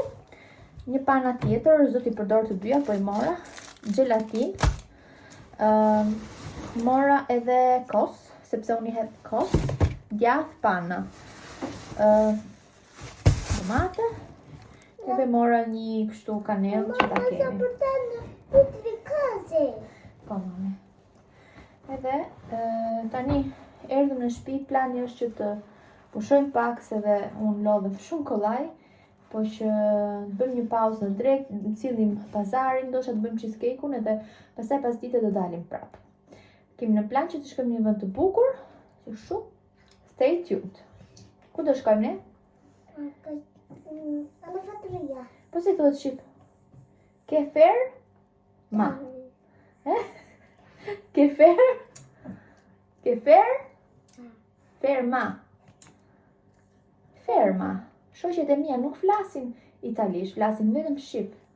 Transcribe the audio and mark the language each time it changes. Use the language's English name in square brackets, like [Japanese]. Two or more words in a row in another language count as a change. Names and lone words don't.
[Albanian] Një pana tjetër, zoti përdor të dyja, po i mora. Gelatin. Mora edhe kos, sepse unë i hedh kos. Djath pana. Tomate. Edhe mora një kështu kanellë që ta Sto kemi. [Italian] portando tutte le cose. [Albanian] Po, mami. Edhe tani erdhëm në shtëpi, plani është që të pushojmë pak, se dhe unë lodhem shumë kollaj, po që të bëjmë një pauzë në drek, të cillim pazarin, ndoshta të bëjmë cheesecake-un edhe pastaj pas dite do dalim prap. Kemi në plan që të shkojmë në një vend të bukur, që kështu, [English] stay tuned. [Albanian] Ku do shkojmë ne? [Italian] Alla fattoria. [Albanian] Po si thuhet shqip? Kefer? Ma. Kefer? Kefer? Ferma. ferma. Shoqet e mia nuk flasin italisht, flasin vetëm shqip.